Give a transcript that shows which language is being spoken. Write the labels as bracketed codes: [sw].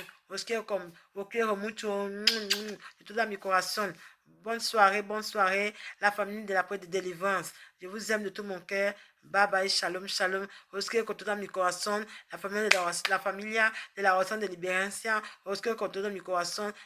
[es] os quiero mucho, de tout mi corazón. [fr] Bonne soirée, la famille de la Pointe de délivrance. Je vous aime de tout mon cœur. [en] Bye bye, shalom, shalom. [es] Os quiero con todo mi corazón, la familia de la oración de liberancia. Os quiero con todo mi corazón.